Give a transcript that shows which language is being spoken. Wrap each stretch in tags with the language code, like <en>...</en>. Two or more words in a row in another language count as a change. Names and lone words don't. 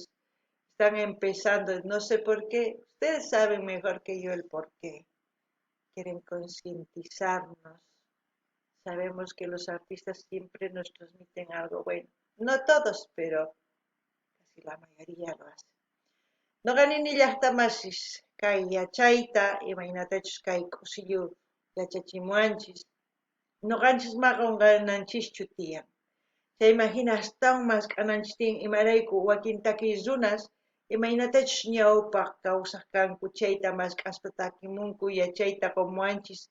<es>Están empezando, no sé por qué, ustedes saben mejor que yo el por qué. Quieren concientizarnos. Sabemos que los artistas siempre nos transmiten algo bueno. No todos, pero casi la mayoría lo hacen.</es> <qu>No ganini llaqtamasis kay yachayta imaynatachus kay kusillu yachachimuanchis. Nuqanchis maqonqananchischu tiyan. Chaymahina astawan masq'ananchis tiyan imarayku wakin takiy runas imaynatachus ñawpaq kawsaq kanku chayta masq'aspa takimunku yachayta qomuanchis.</qu>